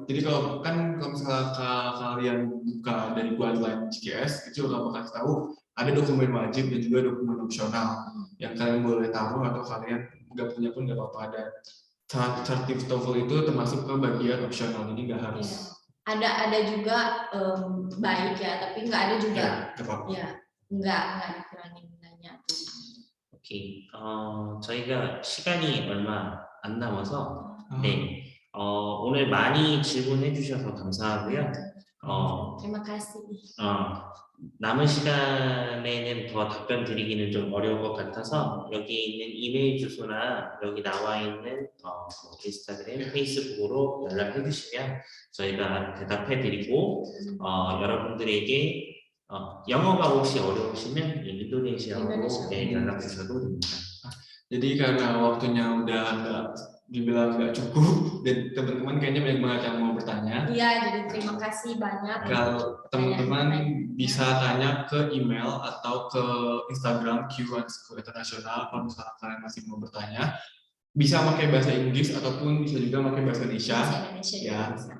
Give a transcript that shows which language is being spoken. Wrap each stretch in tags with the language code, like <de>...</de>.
<id>Jadi kalau misalnya kalian buka dari guideline GKS, itu bakal kasih tahu ada dokumen wajib dan juga dokumen opsional yang kalian boleh taruh atau kalian nggak punya pun nggak apa-apa. Ada sertifikat TOEFL itu termasuk ke bagian opsional, jadi nggak harus. Ada juga baik ya, tapi nggak ada juga. Ya, nggak dikurangin nilainya.</id> <ko>오케이. 저희가 시간이 얼마 안 남아서 네. 오늘 많이 질문해 주셔서 감사하고요.</ko> <id>Terima kasih.</id> <ko>남은 시간에는 더 답변 드리기는 좀 어려울 것 같아서 여기 있는 이메일 주소나 여기 나와 있는 인스타그램, 페이스북으로 연락해 주시면 저희가 대답해 드리고 여러분들에게 영어가 혹시 어려우시면 인도네시아어로 연락 주셔도 됩니다.</ko> <id>Jadi karena waktunya udah dibilang nggak cukup dan teman-teman kayaknya banyak banget yang mau bertanya. Iya, jadi terima kasih banyak. Kalau teman-teman bisa tanya ke email atau ke Instagram Q1 School International kalau misalnya kalian masih mau bertanya, bisa pakai bahasa Inggris ataupun bisa juga pakai bahasa Indonesia. Ya.</id>